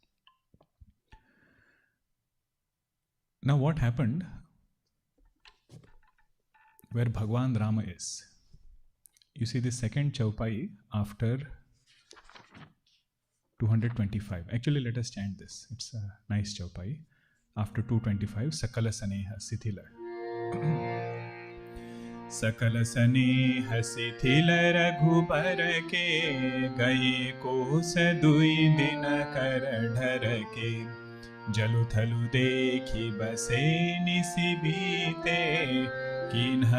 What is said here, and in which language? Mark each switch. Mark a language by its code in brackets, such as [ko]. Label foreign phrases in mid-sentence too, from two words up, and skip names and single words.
[en] Now what happened where Bhagwan Rama is? You see the second chaupai after 225. Actually, let us chant this. It's a nice chaupai. After 225, [awa] सकल सनेह सिथिल. सकल स्नेह शिथिल रघुबर के गए कोस दुई दिन कर ढर के जलु थलु देखी बसे निसि बीते किन्ह